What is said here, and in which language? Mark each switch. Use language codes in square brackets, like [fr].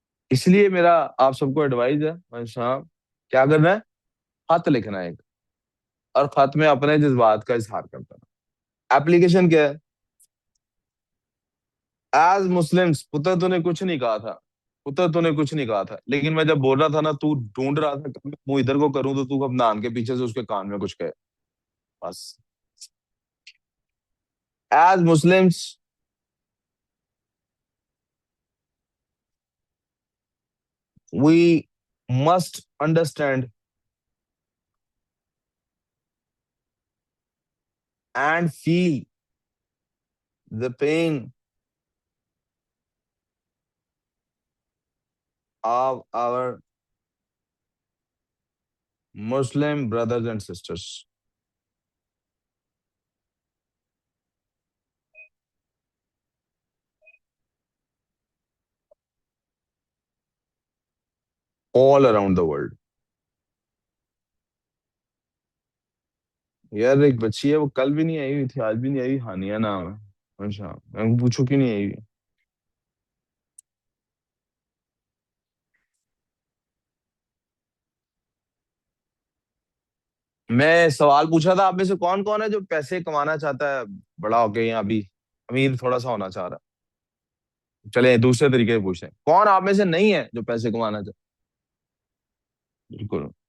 [ur] اس لیے میرا آپ سب کو ایڈوائز ہے بھائی صاحب، کیا کرنا ہے؟ خط لکھنا ہے ایک، اور خط میں اپنے جذبات کا اظہار کرتا ہے. ایپلیکیشن کیا ہے؟ [en] as Muslims [ur] پتر تو نے کچھ نہیں کہا تھا، پتر تو نے کچھ نہیں کہا تھا، لیکن میں جب بول رہا تھا نا، تو ڈھونڈ رہا تھا کہ میں ادھر کو کروں تو تو اپنا آن کے پیچھے سے اس کے کان میں کچھ کہے. بس. [en] As Muslims we must understand and feel the pain of our Muslim brothers and sisters all around the world. [ur] یار ایک بچی ہے، وہ کل بھی نہیں آئی ہوئی تھی، آج بھی نہیں آئی ہوئی، ہانیہ نام ہے. اچھا میں پوچھوں کیوں نہیں آئی ہوئی؟ میں سوال پوچھا تھا آپ میں سے کون کون ہے جو پیسے کمانا چاہتا ہے بڑا ہو کے، یا ابھی امیر تھوڑا سا ہونا چاہ رہا ہے؟ چلے دوسرے طریقے سے پوچھیں، کون آپ میں سے نہیں ہے جو پیسے کمانا چاہتا ہے؟ بالکل.